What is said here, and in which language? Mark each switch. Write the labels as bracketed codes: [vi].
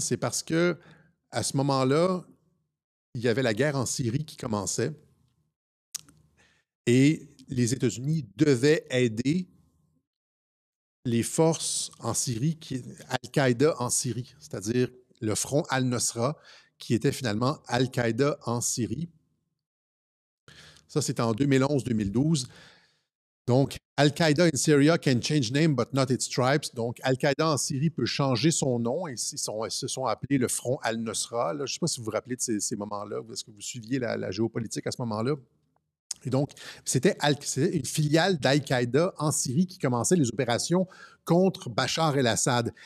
[fr] C'est parce que à ce moment-là, il y avait la guerre en Syrie qui commençait et les États-Unis devaient aider les forces en Syrie, Al-Qaïda en Syrie, c'est-à-dire le front Al-Nusra, qui était finalement Al-Qaïda en Syrie. Ça, c'était en 2011-2012. [en] Donc, Al-Qaïda in Syria can change name but not its stripes. [fr] Donc, Al-Qaïda en Syrie peut changer son nom et ils se sont appelés le front Al-Nusra. Je ne sais pas si vous vous rappelez de ces moments-là, ou est-ce que vous suiviez la géopolitique à ce moment-là. Et donc, c'était une filiale d'Al-Qaïda en Syrie qui commençait les opérations contre Bachar el-Assad.